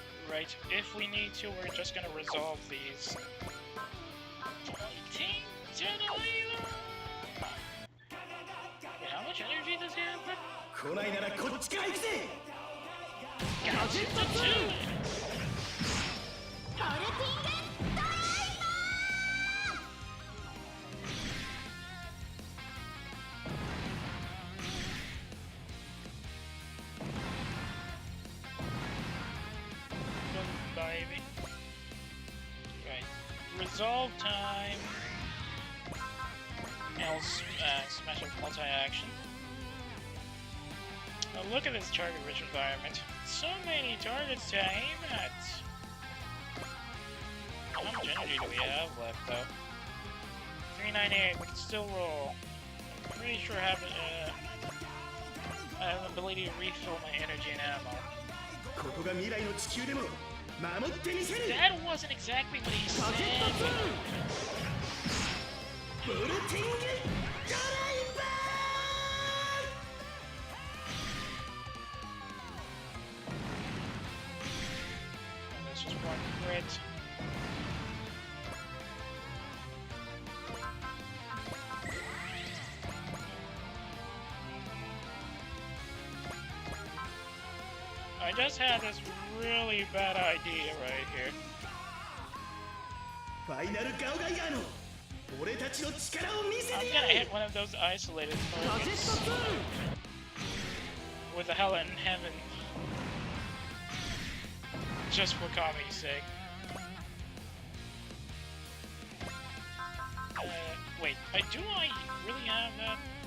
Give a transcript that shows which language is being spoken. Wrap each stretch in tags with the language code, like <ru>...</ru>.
<en>Right, if we need to, we're just gonna resolve these. Fighting to the leader! Wait, how much energy does he have?</en> <ja>来ないならこっちから行くぜ</ja> <en>Gadget 2!</en> <ja>ボルティングドライバー</ja> <en>Baby. Right. Resolve time. Now smash up multi-action. Now look at this target-rich environment. So many targets to aim at. How much energy do we have left, though? 398. We can still roll. I'm pretty sure I have an ability to refill my energy and ammo.</en> <ja>ここが未来の地球でも守ってみせる</ja> <en>That wasn't exactly what he said.</en> <ja>ボルティングドライバ</ja> <en>This is one crit. I just had this really bad idea right here.</en> <ja>ファイナルガオガイガーの俺たちの力を見せ</ja> <en>I'm</en> <ja>て</ja> <en>gonna</en> <ja>やる</ja> <en>hit one of those isolated targets with a hell in heaven. Just for comedy's sake. Wait, do I really have that?</en>